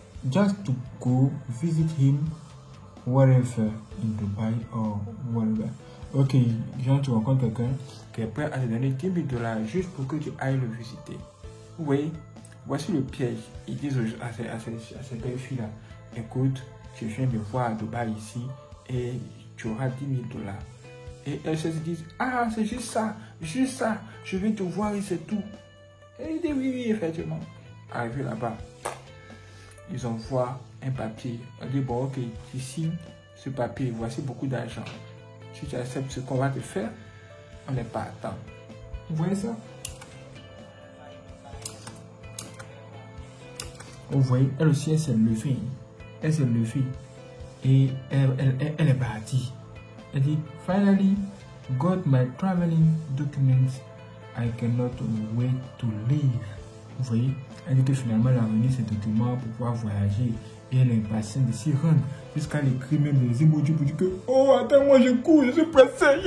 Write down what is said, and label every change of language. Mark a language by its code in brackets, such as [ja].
[en] Just to go visit him wherever in Dubai or wherever. [fr] Ok, genre tu rencontres quelqu'un qui est prêt à te donner $10,000 juste pour que tu ailles le visiter. Oui, voici le piège. Ils disent à ces belles filles-là, écoute, je viens de voir à Dubaï ici et tu auras $10,000. Et elles se disent, ah, c'est juste ça, je vais te voir et c'est tout. Et ils disent, oui, effectivement. Arrivé là-bas, ils envoient un papier. On dit, bon, ok, tu signes ce papier, voici beaucoup d'argent. Si tu acceptes ce qu'on va te faire, on n'est pas à temps. Vous voyez ça? Vous voyez, elle aussi, elle s'est levée. Elle s'est levée. Et elle est partie. Elle dit, [en] finally, got my traveling documents. I cannot wait to leave. [fr] Vous voyez, elle dit que finalement elle a remis ses documents pour pouvoir voyager et elle est impatiente de s'y rendre jusqu'à l'écrire même des emojis pour dire que oh attends moi je cours, je suis pressé.